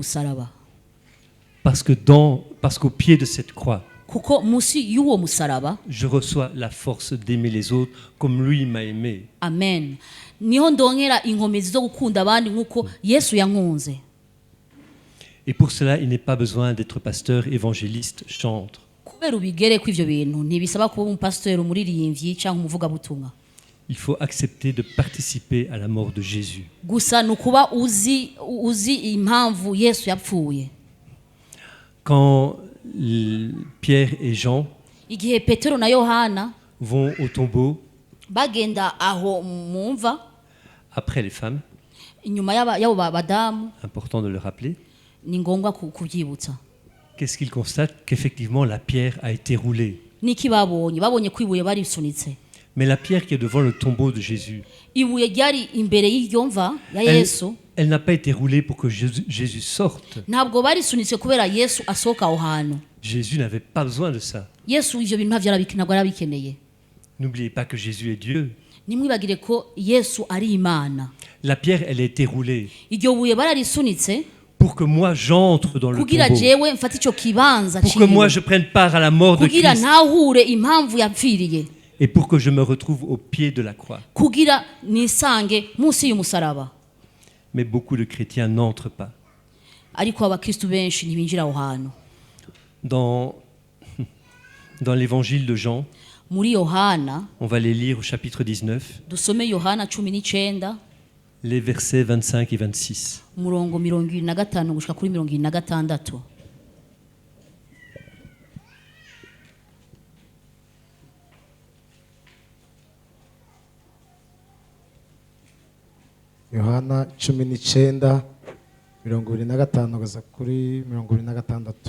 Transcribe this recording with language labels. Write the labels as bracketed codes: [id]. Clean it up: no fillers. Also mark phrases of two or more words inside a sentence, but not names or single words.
[rn] Tubwirizwa kwegera umusaraba. [fr] Parce qu'au pied de cette croix, [rn] kuko munsi y'uwo musaraba, [fr] je reçois la force d'aimer les autres comme lui m'a aimé. [rn] amen, niho ndongera inkomezi zo gukunda abandi nkuko Yesu yankunze. [fr] Et pour cela, il n'est pas besoin d'être pasteur, évangéliste, chantre. [rn] Kubera ubigere ko ivyo bintu ntibisaba kuba umupasiteri, umuririmbyi cyangwa umuvugabutumwa. [fr] Il faut accepter de participer à la mort de Jésus. [rn] Gusa nukuba uzi impamvu Yesu yapfuye. [fr] Quand Pierre et Jean [rn] Igihe Petero na Yohana [fr] vont au tombeau [rn] bagenda aho mumva [fr] après les femmes, [rn] inyuma y'abo badamu, [fr] important de le rappeler, [rn] ni ngombwa kubyibutsa. [fr] qu'est-ce qu'ils constatent? Qu'effectivement la pierre a été roulée. [rn] Niki babonye ko ibuye barisunitse. [fr] Mais la pierre qui est devant le tombeau de Jésus, [rn] Ibuye ryari imbere y'iryo mva ya Yesu, [fr] elle n'a pas été roulée pour que Jésus sorte. [rn] ntabwo barisunitse kubera Yesu asohoka aho hantu. [fr] Jésus n'avait pas besoin de ça. [rn] Yesu ivyo bintu ntabwo arabikeneye. [fr] N'oubliez pas que Jésus est Dieu. [rn] Nimwibagire ko Yesu ari Imana. [fr] La pierre, elle a été roulée [rn] Iryo buye bararisunitse [fr] pour que moi j'entre dans le [rn] kugira [fr] tombeau, [rn] jewe mfate ico kibanza [fr] pour que moi je prenne part à la mort de [rn] kugira Christ ntahure impamvu yapfiriye, [fr] et pour que je me retrouve au pied de la croix. [rn] kugira nisange munsi y'umusaraba. [fr] Mais beaucoup de chrétiens n'entrent pas. [rn] Ariko abakristu benshi ntibinjira aho hantu. [fr] Dans l'évangile de Jean, [rn] Muri Yohana, [fr] on va les lire au chapitre 19, [rn] dusome Yohana 19 [fr] les versets 25 et 26. [rn] umurongo 25 gushika kuri 26. Yohana 19 25 kugeza kuri 26.